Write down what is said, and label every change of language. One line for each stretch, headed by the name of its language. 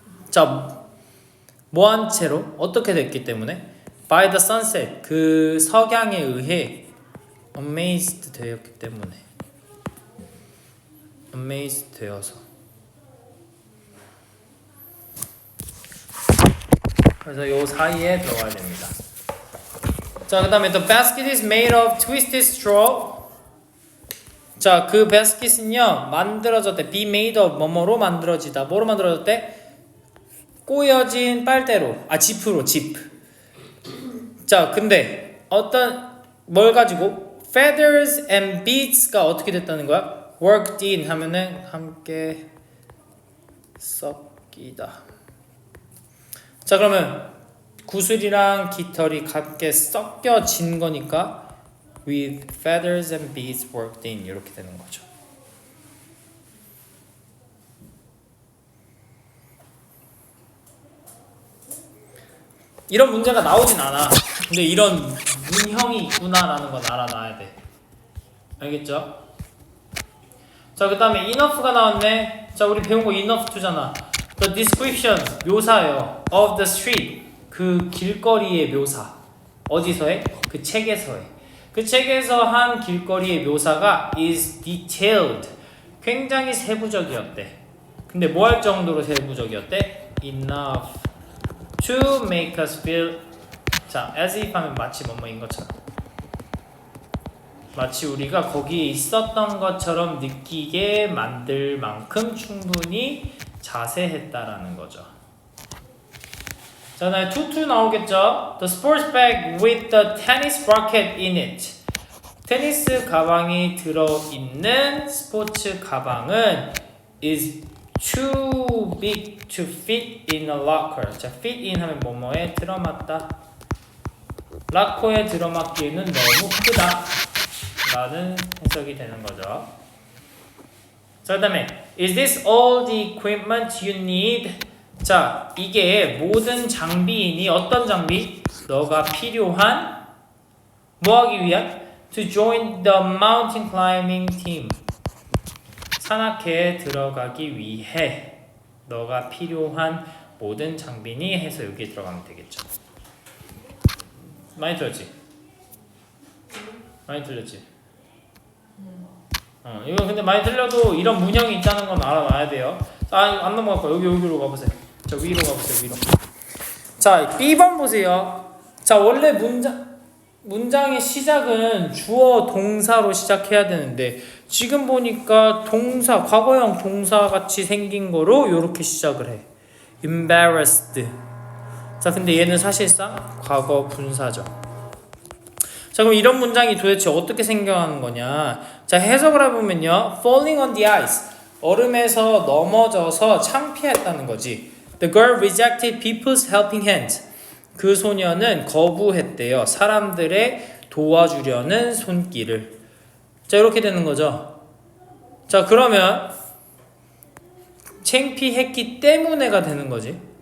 Korean: 자, 뭐 한 채로? 어떻게 됐기 때문에?
English: By the sunset.
Korean: 그 석양에 의해 amazed 되었기 때문에. amazed 되어서. 그래서 요 사이에 들어가야 됩니다. 자, 그 다음에
English: the basket is made of twisted straw.
Korean: 자, 그 basket은요, 만들어졌대.
English: be made of
Korean: 뭐뭐로 만들어지다. 뭐로 만들어졌대? 꼬여진 빨대로. 지프로, 지프. 자, 근데 뭘 가지고?
English: feathers and beads
Korean: 가 어떻게 됐다는 거야?
English: worked in
Korean: 하면은 함께 섞이다. 자, 그러면 구슬이랑 깃털이 함께 섞여진 거니까
English: with feathers and beads worked in
Korean: 이렇게 되는 거죠. 이런 문제가 나오진 않아. 근데 이런 문형이 있구나라는 건 알아놔야 돼. 알겠죠? 자, 그 다음에 enough가 나왔네. 자, 우리 배운 거 enough to잖아.
English: The description,
Korean: 묘사예요.
English: of the street,
Korean: 그 길거리의 묘사. 어디서 해? 그 책에서 해. 그 책에서 한 길거리의 묘사가
English: is detailed,
Korean: 굉장히 세부적이었대. 근데 뭐 할 정도로 세부적이었대?
English: enough to make us feel.
Korean: 자,
English: as if
Korean: 하면 마치 뭐뭐인 것처럼, 마치 우리가 거기에 있었던 것처럼 느끼게 만들 만큼 충분히 자세했다라는 거죠. 자, 그다음에 tutu 나오겠죠?
English: The sports bag with the tennis racket in it.
Korean: 테니스 가방이 들어있는 스포츠 가방은
English: is too big to fit in a locker.
Korean: 자,
English: fit in
Korean: 하면 뭐뭐에 들어맞다. 락커에 들어맞기에는 너무 크다 라는 해석이 되는 거죠. 자, 그 다음에
English: is this all the equipment you need?
Korean: 자, 이게 모든 장비이니 어떤 장비? 너가 필요한, 뭐하기 위한?
English: To join the mountain climbing team.
Korean: 산악회에 들어가기 위해 너가 필요한 모든 장비니 해서 여기에 들어가면 되겠죠. 많이 들었지? 많이 들렸지? 이거 근데 많이 들려도 이런 문형이 있다는 건 알아놔야 돼요. 안 넘어갈 거야. 여기로 가보세요. 저 위로 가보세요. 위로. 자, B번 보세요. 자, 원래 문장의 시작은 주어 동사로 시작해야 되는데 지금 보니까 동사, 과거형 동사 같이 생긴 거로 이렇게 시작을 해.
English: embarrassed.
Korean: 자, 근데 얘는 사실상 과거 분사죠. 자, 그럼 이런 문장이 도대체 어떻게 생겨나는 거냐? 자, 해석을 해보면요,
English: falling on the ice,
Korean: 얼음에서 넘어져서 창피했다는 거지.
English: The girl rejected people's helping hand.
Korean: 그 소녀는 거부했대요. 사람들의 도와주려는 손길을. 자, 이렇게 되는 거죠. 자, 그러면 창피했기 때문에가 되는 거지.